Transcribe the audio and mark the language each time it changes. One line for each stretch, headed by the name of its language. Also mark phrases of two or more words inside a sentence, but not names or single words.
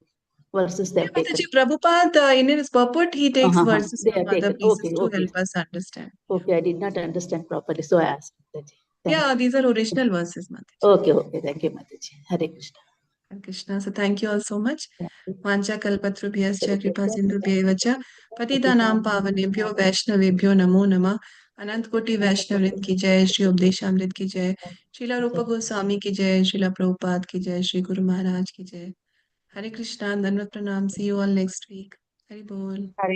English: Verses they Yeah, have taken. Mataji, Prabhupada, in his purport, he takes verses They from have other taken. places Okay, to okay. help us understand. Okay, I did not understand properly, so I asked Mataji. Thank Yeah, these are original verses, Mataji. you. Okay. Thank you, Mataji. Hare Krishna. Hare Krishna. So thank you all so much. Thank you.
Sanskrit: वाञ्छा कल्पतरुभ्यश्च कृपा Sarvabhyascha, सिन्धुभ्य एव च Patitanam पतितानां पावनेभ्यो वैष्णवेभ्यो नमो नमः.
Hindi: अनंत कोटि वैष्णव वृंद की जय, श्री उपदेशामृत की जय, श्रीला रूप गोस्वामी की जय, श्रीला प्रभुपाद की जय, श्री गुरु महाराज की जय. हरे कृष्णा, धन्यवाद प्रणाम.
English: See you all next week.
Hindi: हरि बोल.